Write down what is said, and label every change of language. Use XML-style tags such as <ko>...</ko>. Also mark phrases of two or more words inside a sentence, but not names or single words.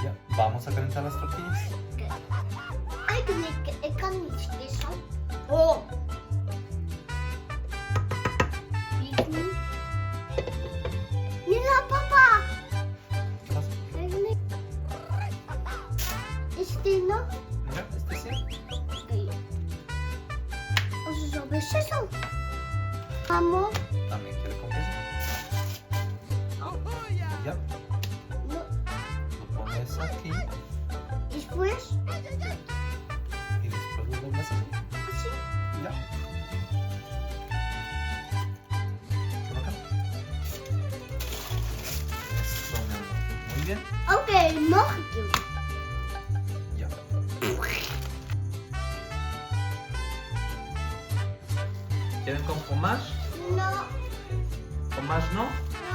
<es>Vamos a calentar las tortillas.</es> <nl>Eigenlijk, ik kan niet kiezen. Oh. Ik niet.</nl> <es>Mira, papa. ¿Qué pasa?</es> <nl>Eigenlijk. Is die nog?</nl> <es>Ya, este sí.</es> <nl>Oké. Als het zo best is zo.</nl> <es>Vamos. También quiere con queso. Ya, No. lo pones aquí Después, y después lo doblas así. así. Ya. Por acá. Eso, mi amor. Muy bien.</es> <nl>Oké, nog een keer.</nl> <es>Ya. ¿Quieren con fromage? No. ¿Fromage no?</es>